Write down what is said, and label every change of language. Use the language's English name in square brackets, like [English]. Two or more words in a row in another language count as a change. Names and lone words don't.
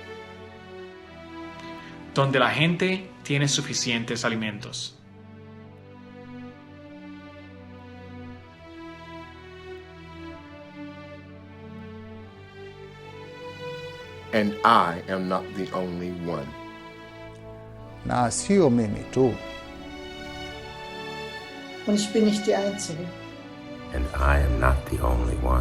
[Spanish] Donde la gente tiene suficientes alimentos. [English] And I am not the only one. [Swahili] Na sio mimi tu. [German] Und ich bin nicht die Einzige. [English] And I am not the only one.